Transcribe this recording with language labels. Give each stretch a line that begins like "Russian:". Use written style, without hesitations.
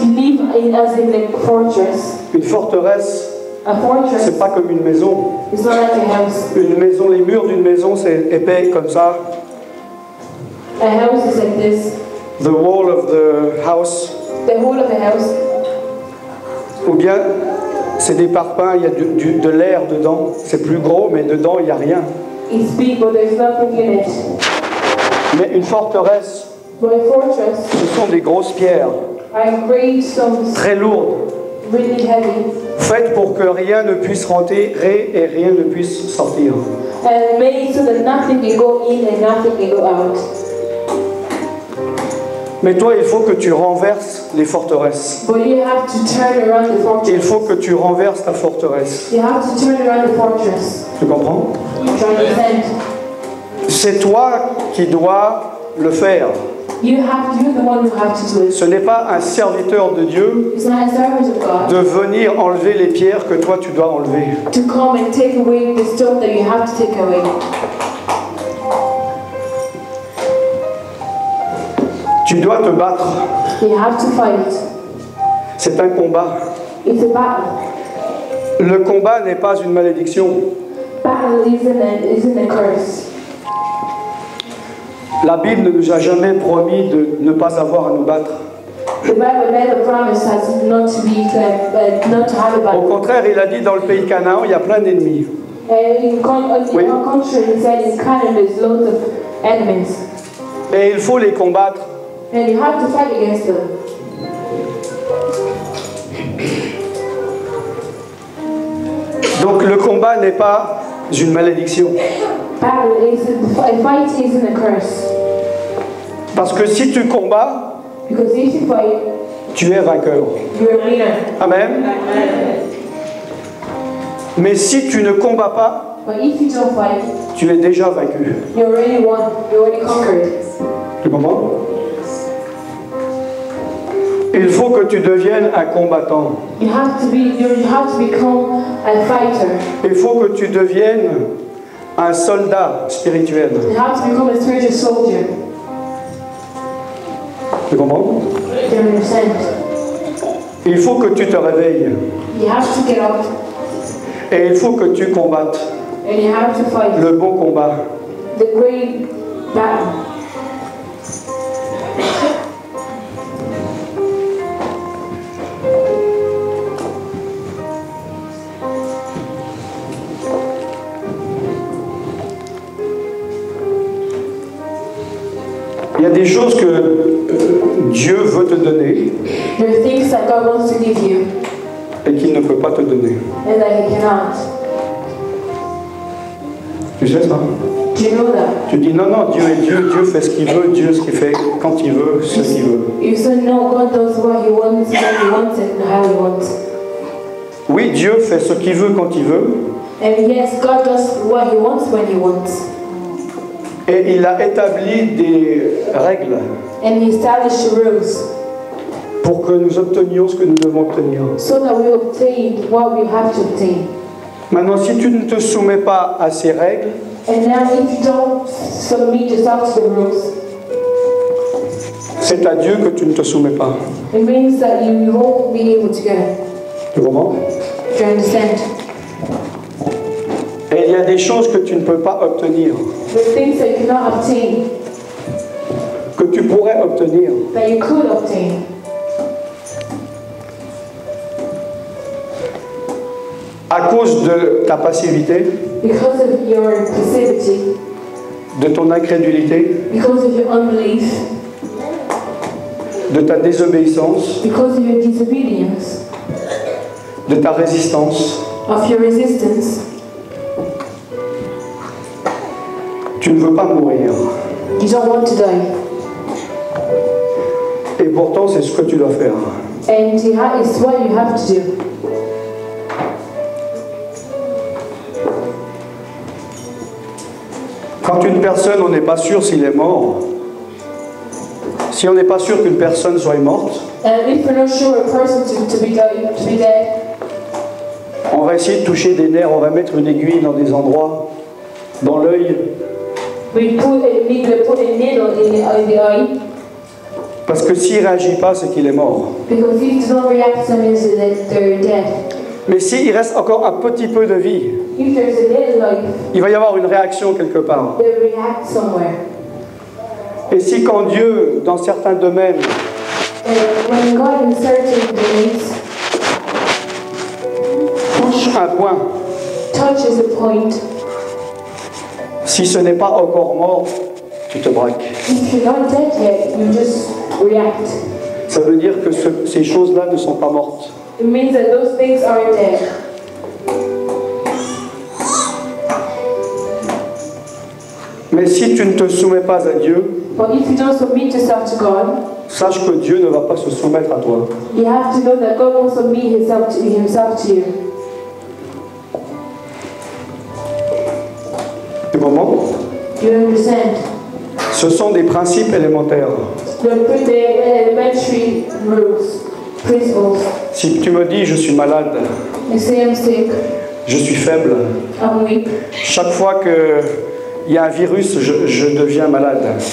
English: You live as in a fortress.
French: Une forteresse,
English: A fortress
French: c'est pas comme une maison.
English: is not like a house.
French: Une maison, les murs d'une maison, c'est épais comme ça.
English: A house is like this. The wall of the house. The whole of the house.
French: Ou bien, c'est des parpaings, il y a de l'air dedans. C'est plus gros, mais dedans, il n'y a rien.
English: It's big, but there's nothing in it.
French: Mais une forteresse,
English: But a fortress
French: ce sont des grosses pierres,
English: are great stones,
French: très lourdes,
English: really heavy,
French: faites pour que rien ne puisse rentrer et rien ne puisse sortir.
English: and made so that nothing can go in and nothing can go out.
French: Mais toi, il faut que tu renverses les forteresses.
English: But you have to turn around the
French: Il
English: fortress.
French: faut que tu renverses ta forteresse.
English: You have to turn around the fortress.
French: Tu comprends?
English: To understand.
French: C'est toi qui dois le faire.
English: You're the one who have to do it.
French: Ce n'est pas un serviteur de Dieu
English: It's not a servant of God
French: de venir enlever les pierres que toi tu dois enlever.
English: to come and take away the stone that you have to take away.
French: Tu dois te battre.
English: You have to fight.
French: C'est un combat.
English: It's a battle.
French: Le combat n'est pas une malédiction.
English: Battle isn't a curse.
French: La Bible ne nous a jamais promis de ne pas avoir à nous battre.
English: The Bible never promised us not to be not to have a
French: Au
English: battle.
French: contraire, il a dit dans le pays de Canaan, il y a plein d'ennemis.
English: In our country, it said in Canada there's loads of enemies,
French: Et il faut les combattre.
English: and you have to fight against them.
French: Donc le combat n'est pas une malédiction.
English: Fight isn't a curse.
French: Parce que si tu combats,
English: Because if you fight,
French: tu es vainqueur.
English: you're a winner.
French: Amen. Mais si tu ne combats pas,
English: But if you don't fight,
French: tu es déjà vaincu.
English: you already won. You already conquered.
French: Tu comprends? Il faut que tu deviennes un combattant.
English: You have to become a fighter.
French: Il faut que tu deviennes un soldat spirituel.
English: You have to become a spiritual soldier.
French: Tu comprends?
English: Do you understand?
French: Il faut que tu te réveilles.
English: You have to get up
French: Et il faut que tu combattes
English: and you have to fight
French: le bon combat.
English: the great battle.
French: Il y a des choses que Dieu veut te donner
English: There are things that God wants to give you
French: et qu'il ne peut pas te donner.
English: and that He cannot.
French: Tu sais ça?
English: Do you know that?
French: Tu dis non, non, Dieu est Dieu, Dieu fait ce qu'il veut, Dieu ce qu'il fait quand il veut, ce qu'il veut.
English: You said no, God does what He wants, when He wants it, and how He wants.
French: Oui, Dieu fait ce qu'il veut quand il veut
English: And yes, God does what He wants when He wants.
French: et il a établi des règles
English: And He established rules
French: pour que nous obtenions ce que nous devons obtenir.
English: so that we obtain what we have to obtain.
French: Maintenant, si tu ne te soumets pas à ces règles,
English: And now if you don't submit yourself to the rules,
French: c'est à Dieu que tu ne te soumets pas.
English: it means that you won't be able to get it.
French: Tu comprends?
English: Do you understand?
French: Et il y a des choses que tu ne peux pas obtenir,
English: The things that you cannot obtain,
French: que tu pourrais obtenir,
English: that you could obtain,
French: à cause de ta passivité,
English: because of your passivity,
French: de ton incrédulité,
English: because of your unbelief,
French: de ta désobéissance,
English: because of your disobedience,
French: de ta résistance.
English: of your resistance.
French: Tu ne veux pas mourir.
English: You don't want to die.
French: Et pourtant, c'est ce que tu dois faire.
English: And it's what you have to do.
French: Quand une personne, on n'est pas sûr s'il est mort, si on n'est pas sûr qu'une personne soit morte,
English: And if we're not sure a person to be dead,
French: on va essayer de toucher des nerfs, on va mettre une aiguille dans des endroits, dans l'œil,
English: we need to put a needle in the eye,
French: parce que s'il ne réagit pas, c'est qu'il est mort.
English: because if you don't react, that means that they're dead.
French: Mais s'il reste encore un petit peu de vie,
English: If there's a little life,
French: il va y avoir une réaction quelque part.
English: they react somewhere.
French: Et si quand Dieu, dans certains domaines,
English: And when God in certain domains
French: touche un point,
English: touches a point,
French: si ce n'est pas encore mort, tu te braques.
English: if you're not dead yet, you just react.
French: Ça veut dire que ces choses-là ne sont pas mortes.
English: It means that those things aren't dead.
French: Mais si tu ne te soumets pas à Dieu,
English: But if you don't submit yourself to God,
French: sache que Dieu ne va pas se soumettre à toi.
English: you have to know that God won't submit Himself to you.
French: Tu comprends?
English: You understand?
French: Ce sont des principes élémentaires.
English: The elementary rules, principles.
French: Si tu me dis je suis malade,
English: You say I'm sick,
French: je suis faible,
English: I'm weak.
French: chaque fois qu'il y a un virus, je deviens malade.